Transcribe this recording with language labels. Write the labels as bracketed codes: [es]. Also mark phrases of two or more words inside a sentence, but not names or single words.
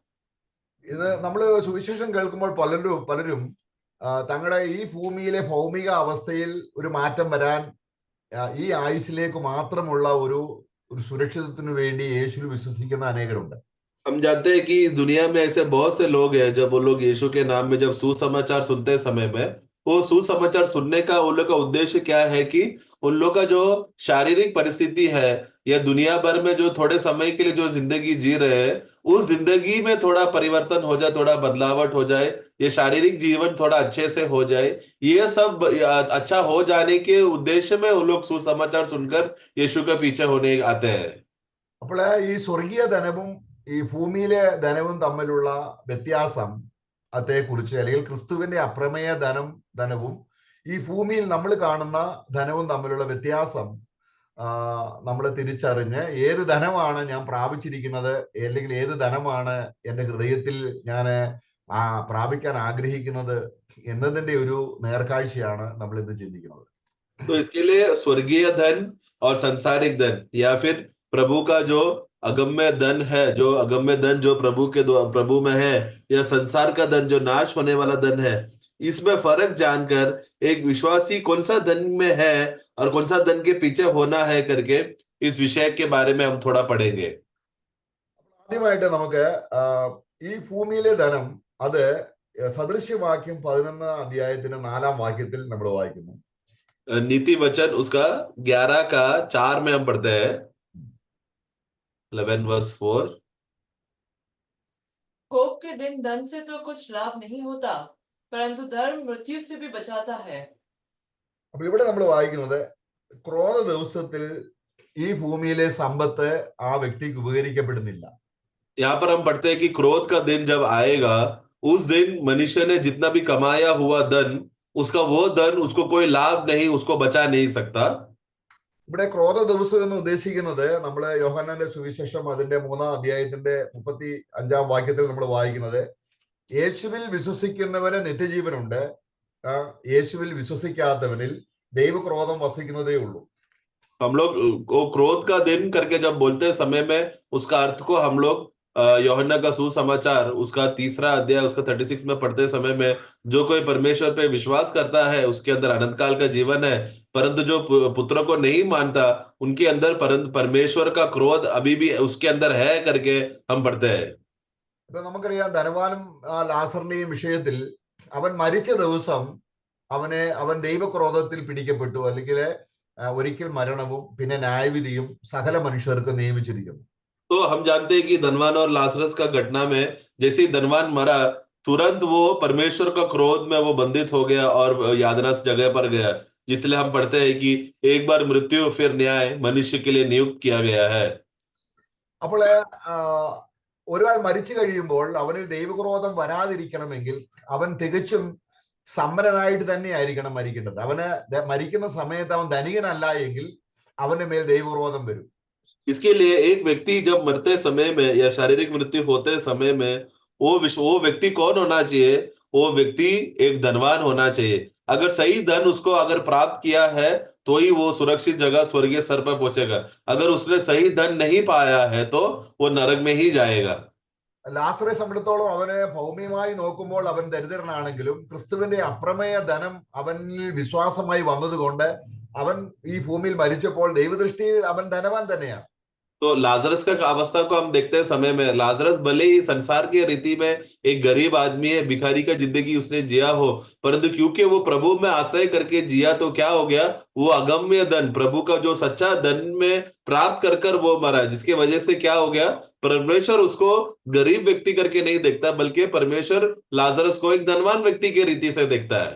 [ml] ഇത് നമ്മള് സുവിശേഷം കേൾക്കുമ്പോൾ പലരും തങ്ങളുടെ ഈ ഭൂമിയിലെ ഭൗമിക അവസ്ഥയിൽ ഒരു മാറ്റം വരാൻ ഈ ആയുസ്സിലേക്ക് മാത്രമുള്ള ഒരു സുരക്ഷിതത്വത്തിന് വേണ്ടി യേശുവിൽ വിശ്വസിക്കുന്ന അനേകരുണ്ട്. [hi] हम जानते हैं कि दुनिया में ऐसे बहुत से लोग हैं, जब वो लोग यीशु के नाम में जब सुसमाचार सुनते समय में, वो सुसमाचार सुनने का उन लोग का उद्देश्य क्या है कि उन लोग का जो शारीरिक परिस्थिति है या दुनिया भर में जो थोड़े समय के लिए जो जिंदगी जी रहे हैं, उस जिंदगी में थोड़ा परिवर्तन हो जाए, थोड़ा बदलावट हो जाए, ये शारीरिक जीवन थोड़ा अच्छे से हो जाए, ये सब अच्छा हो जाने के उद्देश्य में उन लोग सुसमाचार सुनकर यीशु के पीछे होने आते हैं। [ml] അപ്പോൾ ഈ സ്വർഗീയ ധനവും ഈ ഭൂമിയിലെ ധനവും തമ്മിലുള്ള വ്യത്യാസം അതേക്കുറിച്ച്, അല്ലെങ്കിൽ ക്രിസ്തുവിന്റെ അപ്രമേയ ധനവും ഈ ഭൂമിയിൽ നമ്മൾ കാണുന്ന ധനവും തമ്മിലുള്ള വ്യത്യാസം നമ്മൾ തിരിച്ചറിഞ്ഞ് ഏത് ധനമാണ് ഞാൻ പ്രാപിച്ചിരിക്കുന്നത്, അല്ലെങ്കിൽ ഏത് ധനമാണ് എൻ്റെ ഹൃദയത്തിൽ ഞാൻ പ്രാപിക്കാൻ ആഗ്രഹിക്കുന്നത് എന്നതിന്റെ ഒരു നേർക്കാഴ്ചയാണ് നമ്മൾ ഇന്ന് ചിന്തിക്കുന്നത്. [hi] तो इसके लिए स्वर्गीय धन और सांसारिक धन या फिर प्रभु का जो अगम्य धन है, जो अगम्य धन जो प्रभु में है, या संसार का धन जो नाश होने वाला धन है, इसमें फर्क जानकर एक विश्वासी कौन सा धन में है और कौन सा धन के पीछे होना है करके इस विषय के बारे में हम थोड़ा पढ़ेंगे। [ml] ആദ്യമായിട്ട് നമുക്ക് ഈ ഭൂമിയിലെ ധനം അത് സദൃശ്യവാക്യം 11-ാം അധ്യായത്തിന്റെ 4-ാം വാക്യത്തിൽ നമ്മൾ വായിക്കുന്നു. [hi] नीति वचन उसका 11:4 में हम पढ़ते हैं। 11:4 कोप के दिन धन से तो कुछ लाभ नहीं होता, परंतु धर्म मृत्यु से भी बचाता है. [ml] അപ്പൊ ഇവിടെ നമ്മൾ വായിക്കുന്നത് ക്രോധ ദിവസത്തിൽ ഈ ഭൂമിയിലെ സമ്പത്ത് ആ വ്യക്തിക്ക് ഉപകരിക്കപ്പെടുന്നില്ല. [hi] यहाँ पर हम पढ़ते हैं कि क्रोध का दिन जब आएगा, उस दिन मनुष्य ने जितना भी कमाया हुआ धन, उसका वो धन उसको कोई लाभ नहीं, उसको बचा नहीं सकता। [ml] ഇവിടെ ക്രോധ ദിവസം എന്ന് ഉദ്ദേശിക്കുന്നത് നമ്മള് യോഹന്നാന്റെ സുവിശേഷം അതിന്റെ 3-ാം അധ്യായത്തിന്റെ 35-ാം വാക്യത്തിൽ നമ്മൾ വായിക്കുന്നത്, യേശുവിൽ വിശ്വസിക്കുന്നവന് നിത്യജീവനുണ്ട്, യേശുവിൽ വിശ്വസിക്കാത്തവനിൽ ദൈവക്രോധം വസിക്കുന്നതേ ഉള്ളൂ. [hi] हम लोग वो क्रोध का दिन करके जब बोलते समय में उसका अर्थ को हम लोग यूहन्ना का सुसमाचार उसका 3रा अध्याय उसका 36 में पढ़ते समय में जो कोई परमेश्वर पे विश्वास करता है उसके अंदर अनंत काल का जीवन है, परंतु जो पुत्र को नहीं मानता उनके अंदर परमेश्वर का क्रोध अभी भी उसके अंदर है करके हम पढ़ते हैं। [ml] ഇപ്പൊ നമുക്കറിയാം ധനവാനും ലാസറിന്റെയും വിഷയത്തിൽ അവൻ മരിച്ച ദിവസം അവൻ ദൈവക്രോധത്തിൽ പിടിക്കപ്പെട്ടു, അല്ലെങ്കിൽ ഒരിക്കൽ മരണവും പിന്നെ ന്യായവിധിയും സകല മനുഷ്യർക്ക് നിയമിച്ചിരിക്കുന്നു. [hi] तो हम जानते हैं कि धनवान और लाजरस का घटना में जैसे ही धनवान मरा तुरंत वो परमेश्वर का क्रोध में वो बंधित हो गया और यातना जगह पर गया, जिसलिए हम पढ़ते हैं कि एक बार मृत्यु फिर न्याय मनुष्य के लिए नियुक्त किया गया है। [ml] അപ്പോൾ ഒരാൾ മരിച്ചു കഴിയുമ്പോൾ അവനിൽ ദൈവക്രോധം വരാതിരിക്കണമെങ്കിൽ അവൻ തികച്ചും സമ്പന്നനായിട്ട് തന്നെ ആയിരിക്കണം മരിക്കേണ്ടത്. അവന് മരിക്കുന്ന സമയത്ത് അവൻ ധനികനല്ല എങ്കിൽ അവന്റെ മേൽ ദൈവക്രോധം വരും. [hi] इसके लिए एक व्यक्ति जब मरते समय में या शारीरिक मृत्यु होते समय में वो व्यक्ति कौन होना चाहिए? वो व्यक्ति एक धनवान होना चाहिए। अगर सही धन उसको अगर प्राप्त किया है तो ही वो सुरक्षित जगह स्वर्गीय स्तर पर पहुंचेगा। अगर उसने सही धन नहीं पाया है तो वो नरक में ही जाएगा। [ml] ലാസറെ സംബന്ധിച്ചിടത്തോളം അവന് ഭൗമികമായി നോക്കുമ്പോൾ അവൻ ദരിദ്രനാണെങ്കിലും ക്രിസ്തുവിന്റെ അപ്രമേയ ധനം അവനിൽ വിശ്വാസമായി വന്നതുകൊണ്ട് അവൻ ഈ ഭൂമിയിൽ മരിച്ചപ്പോൾ ദൈവദൃഷ്ടിയിൽ അവൻ ധനവാൻ തന്നെയാണ്. [hi] तो लाजरस का अवस्था को हम देखते हैं समय में लाजरस भले ही संसार के रीति में एक गरीब आदमी है, भिखारी का जिंदगी उसने जिया हो, परंतु क्योंकि वो प्रभु में आश्रय करके जिया तो क्या हो गया, वो अगम्य धन प्रभु का जो सच्चा धन में प्राप्त कर वो मरा, जिसकी वजह से क्या हो गया, परमेश्वर उसको गरीब व्यक्ति करके नहीं देखता बल्कि परमेश्वर लाजरस को एक धनवान व्यक्ति के रीति से देखता है।